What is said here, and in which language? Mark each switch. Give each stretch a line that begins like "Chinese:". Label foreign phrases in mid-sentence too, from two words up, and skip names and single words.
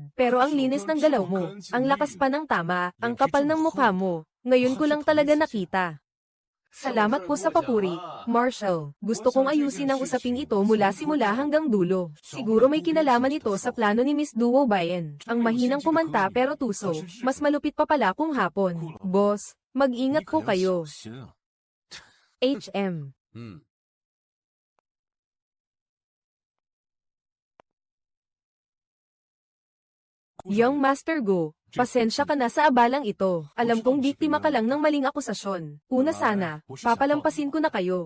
Filipino: Pero ang linis ng galaw mo, ang lakas pa ng tama, ang kapal ng mukha mo, ngayon ko lang talaga nakita. Salamat po sa papuri, Marshall. Gusto kong ayusin ang usaping ito mula simula hanggang dulo. Siguro may kinalaman ito sa plano ni Miss Duo Bayan. Ang mahinang kumanta pero tuso, mas malupit pa pala kung hapon. Boss, Mag-ingat po
Chinese: 你可要
Filipino: kayo.
Chinese: 小心啊。 HM. 嗯，
English: Young Master Go,
Filipino: pasensya ka na sa abalang ito. Alam kong biktima ka lang ng maling akusasyon. Una sana, papalampasin ko na kayo.